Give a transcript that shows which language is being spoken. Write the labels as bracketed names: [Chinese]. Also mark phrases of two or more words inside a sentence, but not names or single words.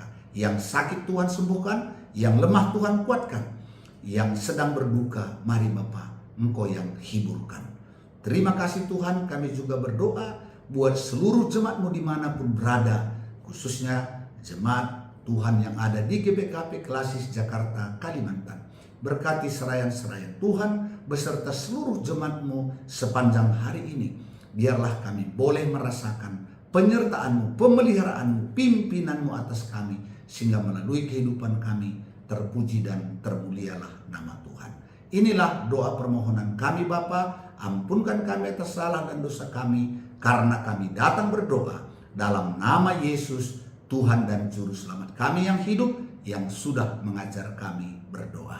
[Indonesian] Yang sakit Tuhan sembuhkan, yang lemah Tuhan kuatkan, yang sedang berduka, mari Bapa, Engkau yang hiburkan. Terima kasih Tuhan, kami juga berdoa buat seluruh jemaat-Mu dimanapun berada, khususnya jemaat Tuhan yang ada di GBKP Klasis Jakarta, Kalimantan. Berkati serayan-serayan Tuhan beserta seluruh jemaat-Mu sepanjang hari ini. Biarlah kami boleh merasakan penyertaan-Mu, pemeliharaan-Mu, pimpinanmu atas kami, sehingga melalui kehidupan kami terpuji dan termulialah nama Tuhan. Inilah doa permohonan kami Bapa, ampunkan kami atas salah dan dosa kami, karena kami datang berdoa dalam nama Yesus, Tuhan dan Juru Selamat kami yang hidup, yang sudah mengajar kami berdoa.